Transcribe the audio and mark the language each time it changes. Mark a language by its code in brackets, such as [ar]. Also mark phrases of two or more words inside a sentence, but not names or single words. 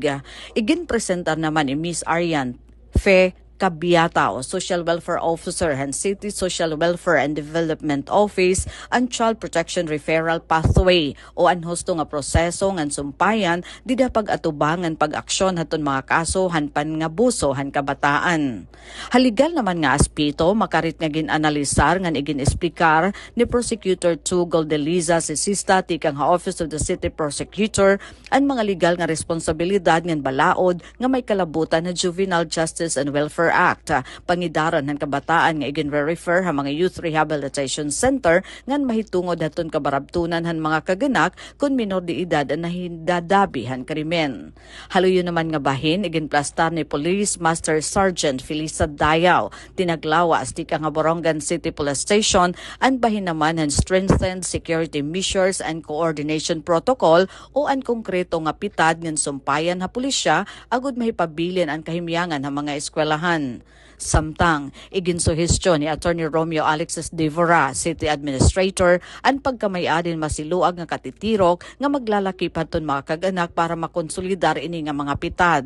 [war] Iginpresentar naman ni Miss Arian Fe Cabiata o Social Welfare Officer han City Social Welfare and Development Office ang Child Protection Referral Pathway o ang husto nga proseso ngan sumpayan dida pag-atubangan pag-aksyon haton mga kaso han pangabuso han kabataan. Haligal naman nga aspito makarit nga ginanalisar ngan igin-esplikar ni Prosecutor 2 Goldeliza Sisista tikang ha Office of the City Prosecutor ang mga legal nga responsibilidad ngan balaod nga may kalabutan na Juvenile Justice and Welfare Act. Pangidaran ng kabataan nga igin-refer ha mga Youth Rehabilitation Center ngan mahitungod haton kabarabtunan han mga kaganak kun minor de edad ang nahindadabi han krimen. Haluyo naman nga bahin igin-plastar ni Police Master Sergeant Felisa Dayaw tinaglawas tika nga Borongan City Police Station ang bahin naman han [en] strengthened security measures and coordination protocol [war] o ang konkreto nga pitad ngan sumpayan ha pulisya agud mahipabilin ang kahimyangan ha mga eskwelahan. Samtang, iginsuhestyon ni Attorney Romeo Alexis Devora, City Administrator, ang pagkamayadin masiluag nga katitirok nga maglalakip haton mga kaganak para makonsolidar ini nga mga pitad.